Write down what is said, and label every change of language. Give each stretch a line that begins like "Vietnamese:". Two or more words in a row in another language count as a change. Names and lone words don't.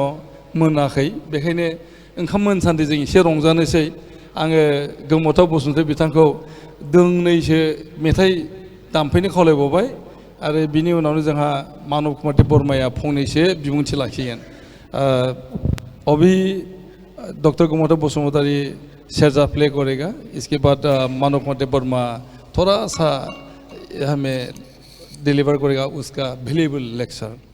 Bodo: मोनाखै बेखायनो ओंखाम मोनसान्दि जों एसे रंजानोसै आङो गौमता बसुमतारी बिथांखौ दोंनैसो मेथाइ दामफैनो खावलायबावबाय आरो बिनि उनावनो जोंहा मानब कुमार देबबर्माया फंनैसो बिबुंथि लाखिगोन
Hindi: अभी डॉक्टर गौमता बसुमतारी सेरजा प्ले करेगा इसके बाद मानव कुमार देबबर्मा थोड़ा सा हमें डिलीवर करेगा उसका वैल्यूएबल लेक्चर